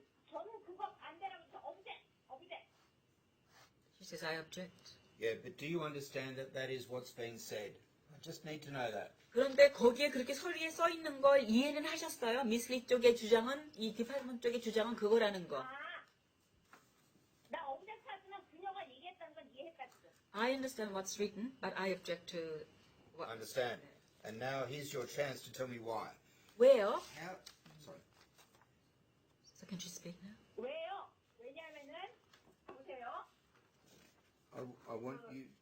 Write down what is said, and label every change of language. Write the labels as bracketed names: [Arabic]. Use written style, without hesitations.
[Korean] 저는 그거 반대라고 object. [English] She says I object. Yeah, but do you understand that that is what's being said? I just need to know that. [Korean] 그런데 거기에 그렇게 서류에 써 있는 걸 이해는 하셨어요? 미스리 쪽의 주장은 이 디파트먼트 쪽의 주장은 그거라는 거. 나 object 하지만 그녀가 얘기했다는 건 이해했다 지금. [English] I understand what's written, but I object to what. I understand. And now here's your chance to tell me why. [Korean] 왜요? [English] How? Sorry. So can she speak now? [Korean] 왜요? 왜냐면은 보세요. [English] I want you.